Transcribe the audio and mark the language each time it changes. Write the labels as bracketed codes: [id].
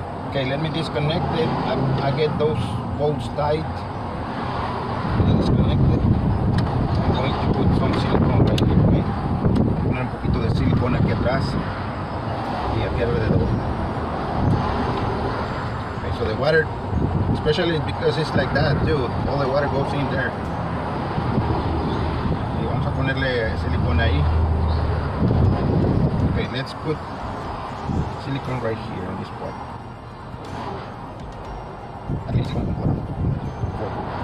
[en] Okay, let me disconnect it. I get those bolts tight. Disconnected. I'm going to put some silicone right here, okay? [es] Poner un poquito de silicone aquí atrás y aquí alrededor. [en] Okay, so the water, especially because it's like that, dude, all the water goes in there. [es] Y vamos a ponerle silicone ahí. [en] Okay, let's put silicone right here on this part. At least one more.